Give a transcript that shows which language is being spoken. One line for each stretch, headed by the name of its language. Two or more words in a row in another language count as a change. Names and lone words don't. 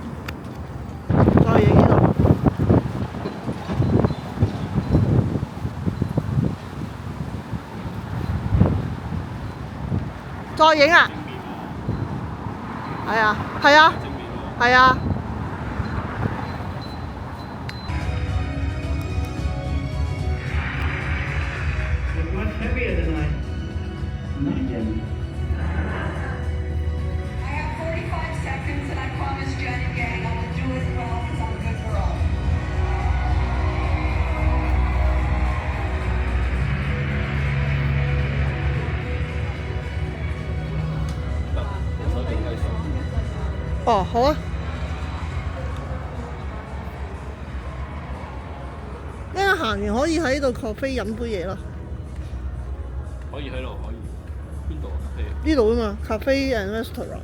Cantonese: 再影呢度。再影啊！係啊，係啊，係啊。
English: Much heavier tonight. I have 45 seconds and I promise Jen and gang I will do it well because I'm a good girl.
Cantonese: 手定雞手。哦，好啊。一陣行完可以喺度 cafe 飲杯嘢咯。可以喺度，可以。邊度啊？咖啡？呢度啊嘛 ，
English: cafe and restaurant。